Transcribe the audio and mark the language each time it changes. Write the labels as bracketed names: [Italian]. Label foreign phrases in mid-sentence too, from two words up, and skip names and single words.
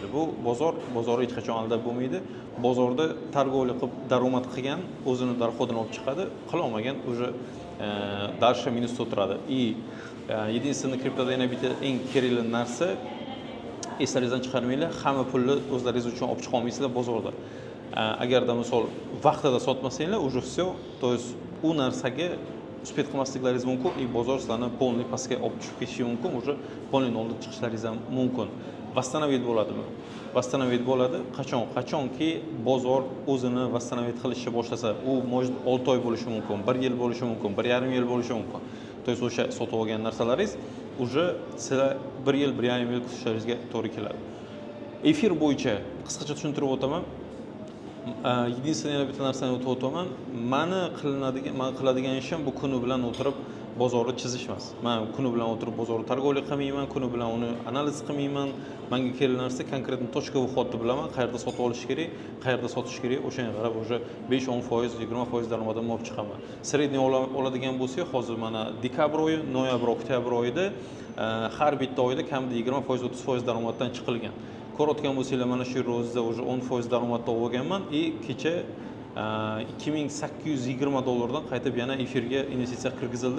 [Uzbek] Bu bozor hech qachon aldab bo'lmaydi. Bozorda targovlik qilib daromad qilgan o'zini darxodini olib chiqadi, qilolmagan [Russian] уже дальше [Uzbek] minusda o'tiradi. Единственный kriptoda yana bitta eng kerakli narsa, eslaringizdan chiqarmanglar, hamma pulni o'zlaringiz uchun olib chiqa olmaysizlar bozorda. Agarda misol vaqtida sotmasanglar, [Russian] уже все, то есть [Uzbek] u narsaga uspet qilmasliklaringiz mumkin, bozor sizlarni polniy pastga olib tushib ketishi mumkin, [Russian] уже полный [Uzbek] nolga chiqishlaringiz ham mumkin. Восстановить bo'ladimi? Восстановить bo'ladi. Qachonki bozor o'zini восстановить qilishni boshlasa, u 6 oy bo'lishi mumkin, 1 yil bo'lishi mumkin, 1,5 yil bo'lishi mumkin. [Russian] То есть [Uzbek] o'sha sotib olgan narsalaringiz уже sizlar 1 yil, 1,5 yil kutishlaringizga to'g'ri keladi. Efir bo'yicha qisqacha tushuntirib o'taman. Единственное yana bitta narsani o'tib o'taman. Man qiladigan ishim bu kuni bilan o'tirib bozorni chizish emas. Men kuni bilan o'tirib bozorni targovlik qilmayman, kuni bilan uni analiz qilmayman. Menga kerak narsa konkretni [Russian] точка выходni [Uzbek] bilaman, qayerda sotib olish kerak, qayerda sotish kerak, o'shanga qarab o'sha 5-10%, 20% daromadimni olib chiqaman. Sredniy oladigan bo'lsak, hozir mana dekabr oyi, noyabr, oktyabr oyida har bitta oyda kamida 20%, 30% daromaddan chiqilgan. Ko'rayotgan bo'lsanglar, mana shu rozda уже 10% daromadda olganman kecha $2820 qaytib yana efirga investitsiya kirgizildi.